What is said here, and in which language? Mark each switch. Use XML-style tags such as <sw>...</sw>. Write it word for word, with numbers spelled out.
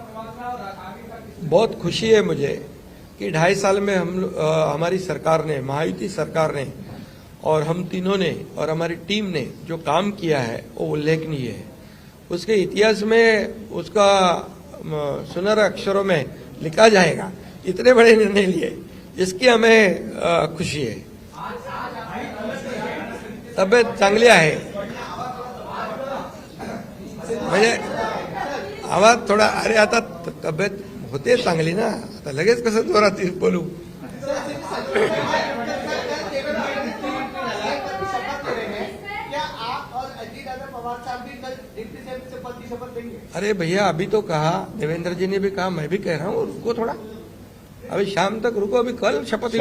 <hi>बहुत खुशी है मुझे कि ढाई साल में हम लो- अ, हमारी सरकार ने, महायुति सरकार ने और हम तीनों ने और हमारी टीम ने जो काम किया है वो उल्लेखनीय है. उसके इतिहास में उसका म, सुनहरे अक्षरों में लिखा जाएगा, इतने बड़े निर्णय लिए, जिसकी हमें अ, खुशी है.</hi> <mr>तब्येत चांगली आहे म्हणजे आम्हाला थोडा अरे आता तब्येत होते चांगली ना, आता लगेच कसं जोरात येऊन बोलू.</mr> <hi>क्या आप और अजीत दादा पवार साहब भी कल डिप्टी साहब से पद की शपथ लेंगे? अरे भैया अभी तो कहा, देवेंद्र जी ने भी कहा, मैं भी कह रहा हूँ रुको थोड़ा, अभी शाम तक रुको, अभी कल शपथ</hi>